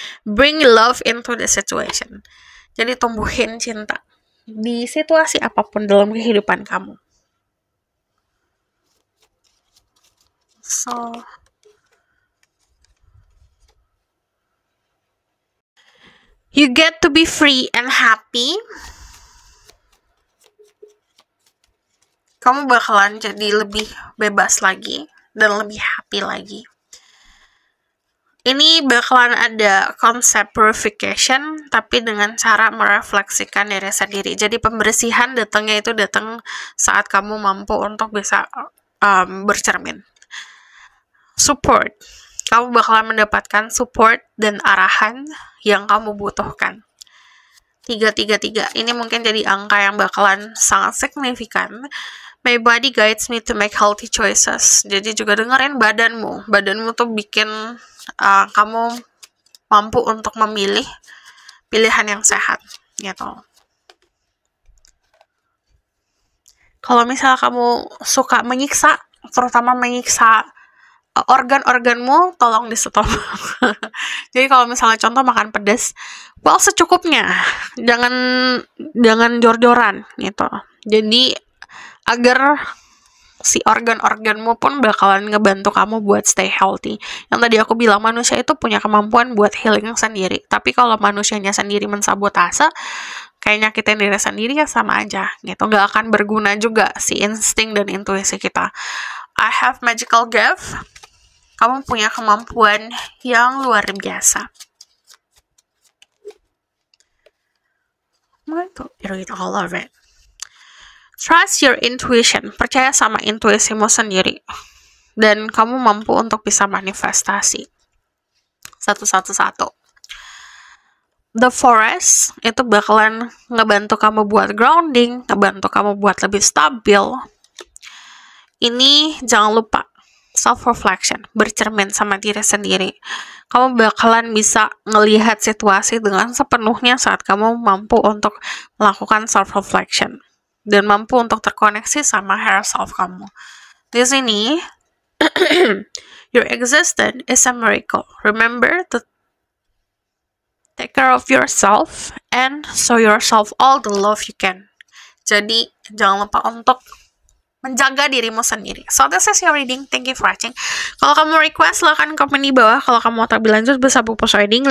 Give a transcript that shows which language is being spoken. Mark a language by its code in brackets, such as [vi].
[en] Bring love into the situation. [id] Jadi tumbuhin cinta di situasi apapun dalam kehidupan kamu. [en] So, you get to be free and happy. [id] Kamu bakalan jadi lebih bebas lagi dan lebih happy lagi. Ini bakalan ada konsep purification, tapi dengan cara merefleksikan diri sendiri. Jadi pembersihan datangnya itu datang saat kamu mampu untuk bisa bercermin. Support. Kamu bakalan mendapatkan support dan arahan yang kamu butuhkan. 333. Ini mungkin jadi angka yang bakalan sangat signifikan. [en] My body guides me to make healthy choices. [id] Jadi juga dengerin badanmu. Badanmu tuh bikin kamu mampu untuk memilih pilihan yang sehat, gitu. Kalau misalnya kamu suka menyiksa, terutama menyiksa organ-organmu, tolong di stop. Jadi kalau misalnya contoh makan pedas, well secukupnya, jangan jor-joran gitu. Jadi agar si organ-organmu pun bakalan ngebantu kamu buat [en] stay healthy. [id] Yang tadi aku bilang, manusia itu punya kemampuan buat healing sendiri. Tapi kalau manusianya sendiri mensabotase, kayak nyakitin diri sendiri ya sama aja gitu. Nggak akan berguna juga si insting dan intuisi kita. [en] I have magical gift. [id] Kamu punya kemampuan yang luar biasa. [en] I'm going to read all of it. Trust your intuition. [id] Percaya sama intuisimu sendiri. Dan kamu mampu untuk bisa manifestasi. Satu. [en] The forest [id] itu bakalan ngebantu kamu buat grounding, ngebantu kamu buat lebih stabil. Ini jangan lupa self-reflection, bercermin sama diri sendiri. Kamu bakalan bisa ngelihat situasi dengan sepenuhnya saat kamu mampu untuk melakukan self-reflection. Dan mampu untuk terkoneksi sama higher self kamu. Di sini, [en] your existence is a miracle. Remember to take care of yourself and show yourself all the love you can. [id] Jadi, jangan lupa untuk menjaga dirimu sendiri. [en] So, this is your reading. Thank you for watching. [id] Kalau kamu request, silahkan komen di bawah. Kalau kamu mau lebih lanjut, bisa buku reading.